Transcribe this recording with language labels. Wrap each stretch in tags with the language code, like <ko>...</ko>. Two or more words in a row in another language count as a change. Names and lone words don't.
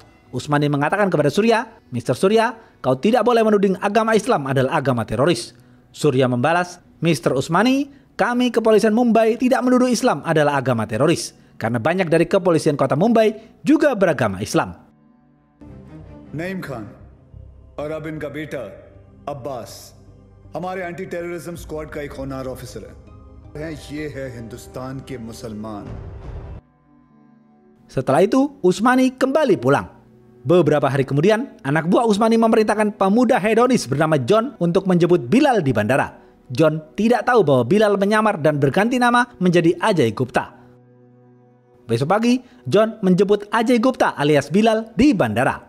<id>Usmani mengatakan kepada Surya, "Mr. Surya, kau tidak boleh menuding agama Islam adalah agama teroris." Surya membalas, "Mr. Usmani, kami kepolisian Mumbai tidak menuduh Islam adalah agama teroris, karena banyak dari kepolisian kota Mumbai juga beragama Islam."</id> <hi>Naim Khan और अब इनका बेटा अब्बास हमारे</hi> <en>anti terrorism squad</en> <hi>का एक होनहार ऑफिसर है। ये है हिंदुस्तान के मुसलमान.</hi> <id>Setelah itu, Usmani kembali pulang. Beberapa hari kemudian, anak buah Usmani memerintahkan pemuda hedonis bernama John untuk menjemput Bilal di bandara. John tidak tahu bahwa Bilal menyamar dan berganti nama menjadi Ajay Gupta. Besok pagi, John menjemput Ajay Gupta alias Bilal di bandara.</id>